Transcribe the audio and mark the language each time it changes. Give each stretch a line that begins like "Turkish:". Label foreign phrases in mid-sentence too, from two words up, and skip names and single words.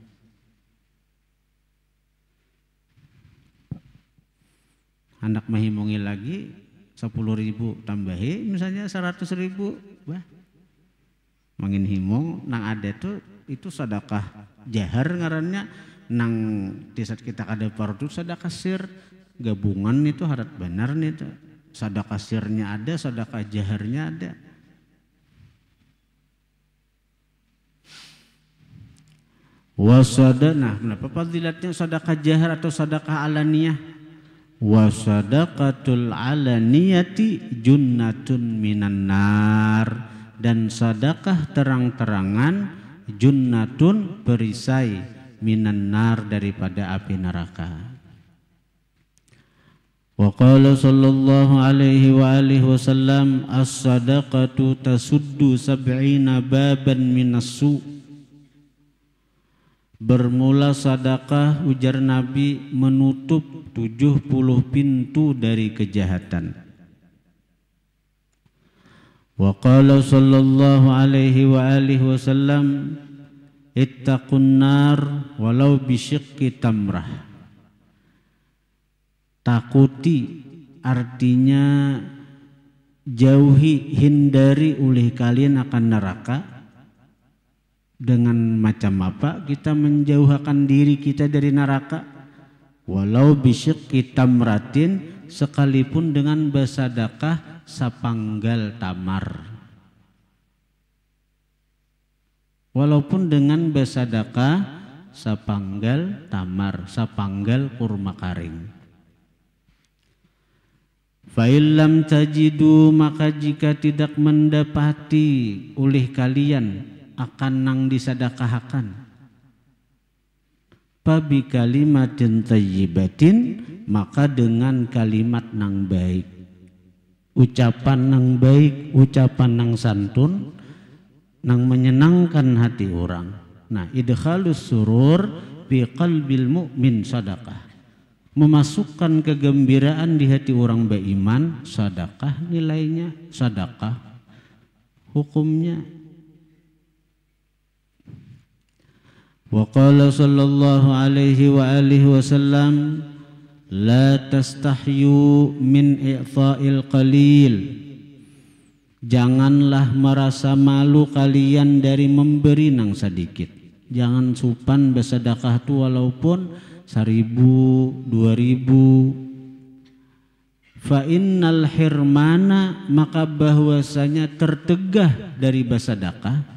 Banjar: Hendak mahimungi lagi 10.000 tambahi misalnya 100.000 bah mangin himung nang ada tuh itu sedekah jahar ngarannya nang tisat kita kada perlu sedekah sir gabungan itu harap benar nih tuh sedekah sirnya ada sedekah jaharnya ada. Wasada nah kenapa fadilatnya sedekah jahar atau sedekah alaniyah?
Arabic: وصدقة العلانية جنة من النار
Banjar: dan sedekah terang-terangan junnatun perisai
Arabic: من النار
Banjar: daripada api neraka.
Arabic: وقال صلى الله عليه وعلى آله وسلم الصدقة تسد سبعين بابا من السوء'.
Banjar: Bermula sedekah ujar Nabi menutup 70 pintu dari kejahatan.
Arabic: وقال صلى الله عليه وعلى آله وسلم اتقوا النار ولو بشق تمرة.
Banjar: Takuti artinya jauhi hindari oleh kalian akan neraka. Dengan macam apa kita menjauhkan diri kita dari neraka?
Arabic: ولو بشق تمرة
Banjar: sekalipun dengan bersedekah sapanggal tamar. Walaupun dengan bersedekah sapanggal tamar, sapanggal kurma kering.
Arabic: فإن لم تجدوا
Banjar: maka jika tidak mendapati oleh kalian akan nang disedekahkan
Arabic: فبكلمة طيبة
Banjar: maka dengan kalimat nang baik ucapan nang baik ucapan nang santun nang menyenangkan hati orang. Nah
Arabic: إدخال السرور في قلب المؤمن
Banjar: sedekah memasukkan kegembiraan di hati orang beriman, sedekah nilainya, sedekah hukumnya.
Arabic: وقال صلى الله عليه وعلى آله وسلم لا تستحيوا من إعطاء القليل.
Banjar: Janganlah merasa malu kalian dari memberi nang sedikit. Jangan supan bersedekah tu walaupun 1.000, 2.000.
Arabic: فإن الحرمان,
Banjar: maka bahwasanya tertegah dari bersedekah.